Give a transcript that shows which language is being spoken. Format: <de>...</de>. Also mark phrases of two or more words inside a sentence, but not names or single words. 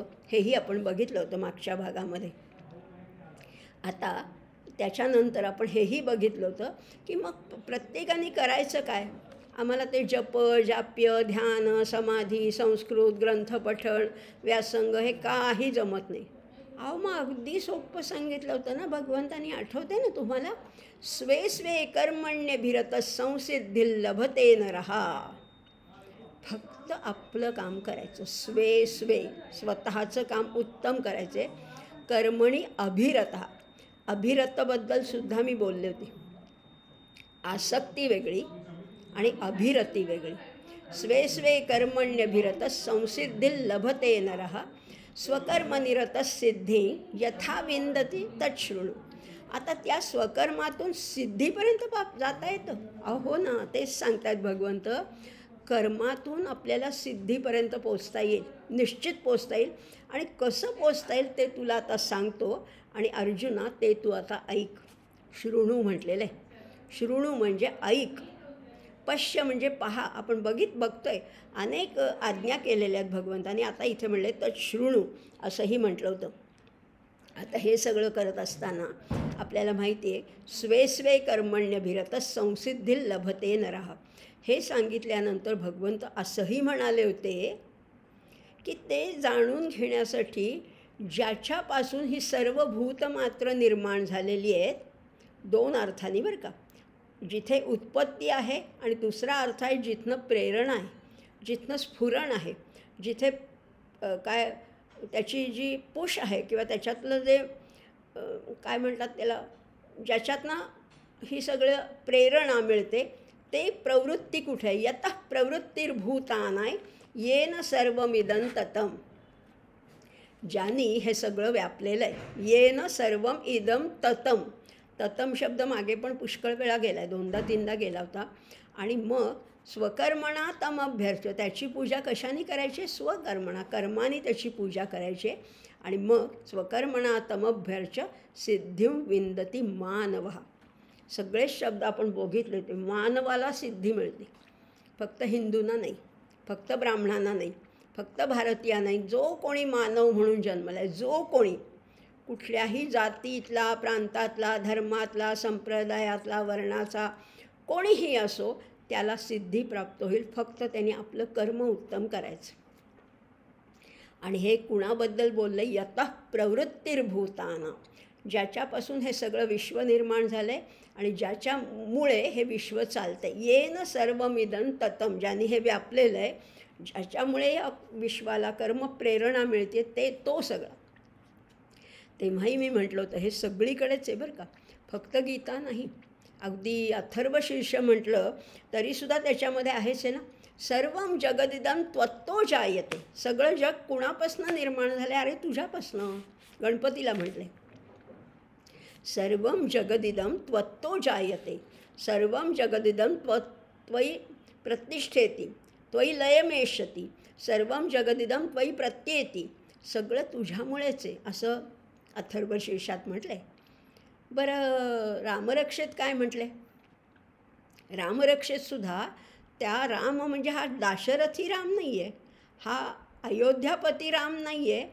<mr>हेही आपण बघितलं होतं मागच्या भागामध्ये. आता त्याच्यानंतर आपण हेही बघितलं होतं की मग प्रत्येकाने करायचं काय. आम्हाला ते जप, जाप्य, ध्यान, समाधी, संस्कृत, ग्रंथपठण, व्यासंग हे काही जमत नाही. अहो मग अगदी सोपं सांगितलं होतं ना भगवंतानी, आठवते ना तुम्हाला,</mr> <sa>स्वे स्वे कर्मण्यभिरत संसिद्धी लभते नरहा.</sa> <mr>फक्त आपलं काम करायचं,</mr> <sa>स्वे स्वे,</sa> <mr>स्वतःचं काम उत्तम करायचे.</mr> <sa>कर्मणी अभिरता,</sa> <mr>अभिरतबद्दल सुद्धा मी बोलले होते. आसक्ती वेगळी आणि अभिरती वेगळी.</mr> <sa>स्वे स्वे कर्मण्यभिरत संसिद्धी लभते नरः स्वकर्मनिरत सिद्धी यथा विंदती तच्छृणु.</sa> <mr>आता त्या स्वकर्मातून सिद्धीपर्यंत जाता येतं. अहो ना, तेच सांगतायत भगवंत, कर्मातून आपल्याला सिद्धीपर्यंत पोचता येईल, निश्चित पोचता येईल. आणि कसं पोचता येईल ते तुला आता सांगतो. आणि अर्जुना, ते तू आता ऐक. शृणू म्हटलेलं आहे. शृणू म्हणजे ऐक. पश्य म्हणजे पहा. आपण बघतोय, अनेक आज्ञा केलेल्या आहेत भगवंताने. आता इथे म्हणले तर शृणू असंही म्हटलं होतं. आता हे सगळं करत असताना आपल्याला माहिती आहे,</mr> <sa>स्वे स्वे कर्मण्यभिरत संसिद्धी लभते नरः.</sa> <mr>हे सांगितल्यानंतर भगवंत असंही म्हणाले होते की ते जाणून घेण्यासाठी ज्याच्यापासून ही सर्व भूतमात्र निर्माण झालेली आहेत, दोन अर्थांनी बरं का, जिथे उत्पत्ती आहे आणि दुसरा अर्थ आहे जिथनं प्रेरणा आहे, जिथनं स्फुरण आहे, जिथे काय त्याची जी पुश आहे किंवा त्याच्यातलं जे काय म्हणतात त्याला, ज्याच्यातनं ही सगळं प्रेरणा मिळते, ते प्रवृत्ती कुठे आहे.</mr> <sa>यतः प्रवृत्तिर्भूतानाय येन सर्वमिदं ततं.</sa> <mr>ज्यांनी हे सगळं व्यापलेलं आहे.</mr> <sa>येन सर्वम इदम ततं.</sa> <mr>ततं शब्द मागे पण पुष्कळ वेळा गेला आहे, 2दा-3दा गेला होता. आणि मग</mr> <sa>स्वकर्मणा तम अभ्यर्च्य,</sa> <mr>त्याची पूजा कशाने करायची? स्वकर्मणा, कर्माने त्याची पूजा करायची. आणि मग</mr> <sa>स्वकर्मणा तमभ्यर्च्य सिद्धिं विंदती मानव.</sa> <mr>सगळेच शब्द आपण बघितले ते मानवाला सिद्धी मिळते. फक्त हिंदूंना नाही, फक्त ब्राह्मणांना नाही, फक्त भारतीयांना नाही. जो कोणी मानव म्हणून जन्मला आहे, जो कोणी कुठल्याही जातीतला, प्रांतातला, धर्मातला, संप्रदायातला, वर्णाचा कोणीही असो, त्याला सिद्धी प्राप्त होईल. फक्त त्यांनी आपलं कर्म उत्तम करायचं. आणि हे कुणाबद्दल बोललं?</mr> <sa>यतः प्रवृत्तिर्भूतानां.</sa> <mr>ज्याच्यापासून हे सगळं विश्व निर्माण झालं आहे आणि ज्याच्यामुळे हे विश्व चालतं आहे.</mr> <sa>येन सर्वमिदं ततं,</sa> <mr>ज्यांनी हे व्यापलेलं आहे, ज्याच्यामुळे या विश्वाला कर्म प्रेरणा मिळते, ते तो सगळा. तेव्हाही मी म्हटलं होतं हे सगळीकडेच आहे बरं का, फक्त गीता नाही. अगदी अथर्वशीर्ष म्हटलं तरीसुद्धा त्याच्यामध्ये आहेच आहे ना.</mr> <sa>सर्वं जगदिदं त्वत्तो जायते.</sa> <mr>सगळं जग कुणापासनं निर्माण झालं? अरे तुझ्यापासनं. गणपतीला म्हटले</mr> <sa>सर्वं जगदिदं त्वत्तो जायते, सर्वं जगदिदं त्वयि प्रतिष्ठेति, त्वयि लयमेष्यति, सर्वं जगदिदं त्वयि प्रत्येति.</sa> <mr>सगळं तुझ्यामुळेच आहे असं अथर्वशीर्षात म्हटलं आहे. बरं, रामरक्षेत काय म्हटलं आहे? रामरक्षेतसुद्धा त्या राम म्हणजे हा दाशरथी राम नाही आहे, हा अयोध्यापती राम नाही आहे.</mr>